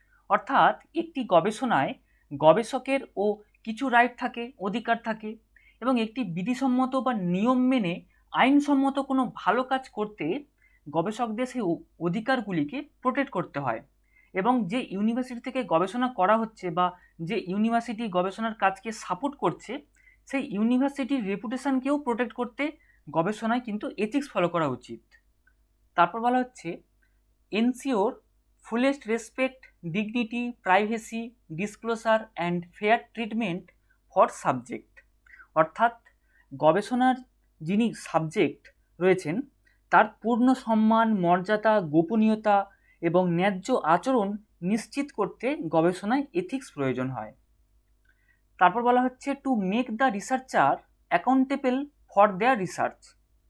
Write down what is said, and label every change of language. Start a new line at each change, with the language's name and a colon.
Bangla: অর্থাৎ একটি গবেষণায় গবেষকের ও কিছু রাইট থাকে, অধিকার থাকে এবং একটি বিধিসম্মত বা নিয়ম মেনে আইনসম্মত কোনো ভালো কাজ করতে গবেষকদের সেই অধিকারগুলিকে প্রোটেক্ট করতে হয় এবং যে ইউনিভার্সিটি থেকে গবেষণা করা হচ্ছে বা যে ইউনিভার্সিটি গবেষণার কাজকে সাপোর্ট করছে সেই ইউনিভার্সিটির রেপুটেশনকেও প্রোটেক্ট করতে গবেষণায় কিন্তু এথিক্স ফলো করা উচিত। তারপর বলা হচ্ছে
English: Ensure fullest respect, dignity, privacy, disclosure and fair treatment for subject।
Bangla: অর্থাৎ গবেষণার যিনি সাবজেক্ট রয়েছেন তার পূর্ণ সম্মান, মর্যাদা, গোপনীয়তা এবং ন্যায্য আচরণ নিশ্চিত করতে গবেষণায় এথিক্স প্রয়োজন হয়। তারপর বলা হচ্ছে
English: To make the researcher accountable for their research.